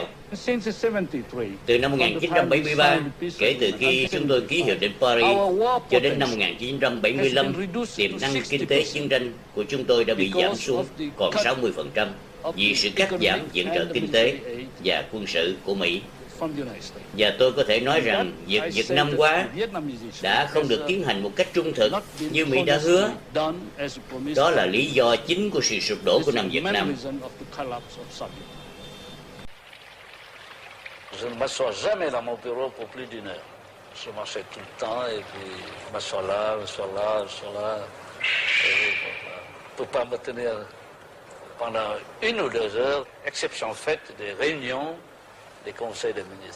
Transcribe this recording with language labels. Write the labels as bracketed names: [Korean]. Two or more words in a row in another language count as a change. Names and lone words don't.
[Vietnamese] Từ năm 1973, kể từ khi chúng tôi ký Hiệp định Paris, cho đến năm 1975, tiềm năng kinh tế chiến tranh của chúng tôi đã bị giảm xuống còn 60% vì sự cắt giảm viện trợ kinh tế và quân sự của Mỹ. Và tôi có thể nói rằng việc Việt Nam hóa đã không được tiến hành một cách trung thực như Mỹ đã hứa. Đó là lý do chính của sự sụp đổ của Nam Việt Nam. [French] Je ne m'assois jamais dans mon bureau pour plus d'une heure. Je marchais tout le temps et puis je m'assois là, je m'assois là, je m'assois là. Je ne peux pas me tenir pendant 1 ou 2 heures, exception faite des réunions des conseils des ministres.